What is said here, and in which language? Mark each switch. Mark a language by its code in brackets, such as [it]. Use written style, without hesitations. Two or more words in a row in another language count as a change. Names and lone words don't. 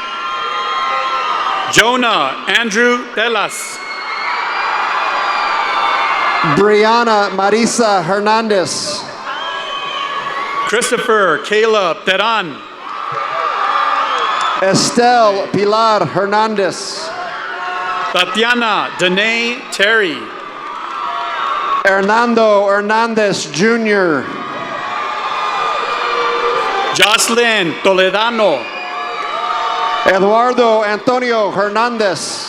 [en] Jonah Andrew Telas. Brianna Marisa Hernandez. Christopher Caleb Teran. Estelle Pilar Hernandez. Tatiana Danae Terry. Hernando Hernandez Jr. Jocelyn Toledano. Eduardo Antonio Hernandez.